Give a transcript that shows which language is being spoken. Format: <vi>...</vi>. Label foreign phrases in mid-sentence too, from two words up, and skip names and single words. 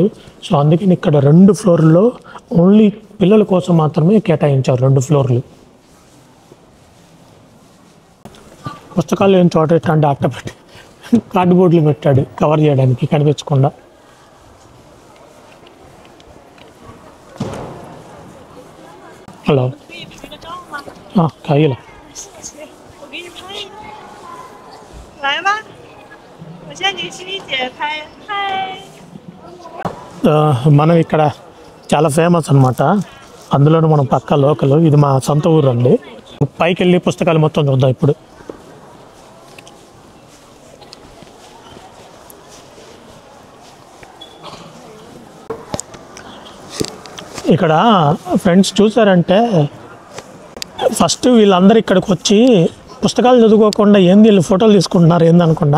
<te>సో అందుకని ఇక్కడ 2 ఫ్లోర్లో ఓన్లీ పిల్లల కోసం మాత్రమే కేటాయించారు, 2 ఫ్లోర్లు. పుస్తకాలు ఏం చోట అంటే అట్ట పెట్టి కార్డ్బోర్డ్లు పెట్టాడు కవర్ చేయడానికి కనిపించకుండా. హలో,</te> <zh>可以了。我给你拍一个，来吧，我现在给欣欣姐拍拍。</zh> <te>మనం ఇక్కడ చాలా ఫేమస్ అనమాట, అందులోనూ మనం పక్క లోకల్. ఇది మా సొంత ఊరు అండి. పైకి వెళ్ళి పుస్తకాలు మొత్తం చూద్దాం ఇప్పుడు. ఇక్కడ ఫ్రెండ్స్ చూసారంటే ఫస్ట్ వీళ్ళందరూ ఇక్కడికి వచ్చి పుస్తకాలు చదువుకోకుండా ఏంది వీళ్ళు ఫోటోలు తీసుకుంటున్నారు ఏందనుకున్నా.</te>